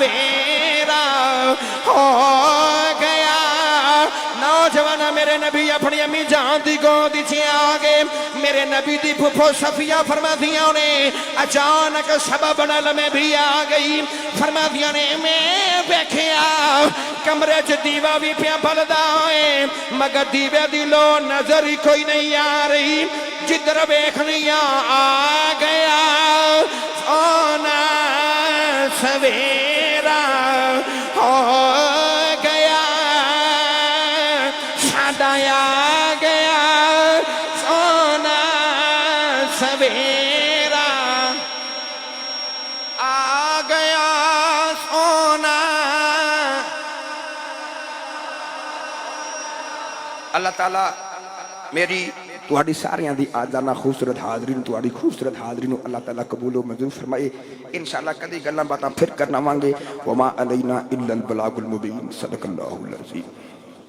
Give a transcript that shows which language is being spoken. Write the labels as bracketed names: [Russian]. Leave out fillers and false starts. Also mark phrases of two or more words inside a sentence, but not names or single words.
[Punjabi] سویرا ہو گیا نوجوان میرے نبی اپنی امی جان دی گود وچ آ گئے میرے نبی دی پھپھو صفیہ فرمادیاں نے اچانک سبب نال میں بھی آ گئی فرمادیاں نے میں ویکھیا کمرے چ دیوا بھی پیا بلدا ہے مگر دیوے دی لو نظر ہی کوئی نہیں آ رہی جدھر ویکھنیاں آ گیا سونا سویرا ہو گیا ساڈا آ گیا سونا سویرا آ گیا سونا اللہ تعالیٰ میری تہاڈی ساریاں دی آجانا خوبصورت حاضرین تہاڈی خوبصورت حاضرین اللہ تعالیٰ قبول و منظور فرمائے انشاءاللہ کدی گلاں باتاں پھر کرنا وانگے [Arabic] وما علینا الا البلاغ المبین صدق اللہ العظیم